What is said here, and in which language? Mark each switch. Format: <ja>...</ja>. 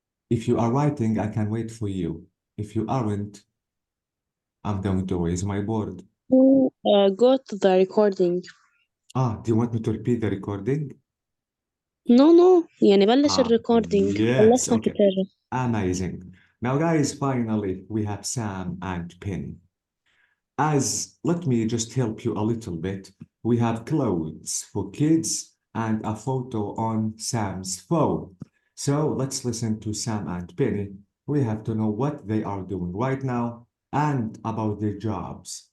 <en>If you are writing, I can wait for you. If you aren't, I'm going to erase my board. Go to the recording. Do you want me to repeat the recording? No</en> <ar>يعني بلش الريكوردينج.</ar> <en>Yes,</en> <ar>خلصنا</ar> <en>okay.</en> <ar>كتير.</ar> <en>Amazing. Now, guys, finally, we have Sam and Penny. Let me just help you a little bit. We have clothes for kids and a photo on Sam's phone. So let's listen to Sam and Penny. We have to know what they are doing right now and about their jobs.</en>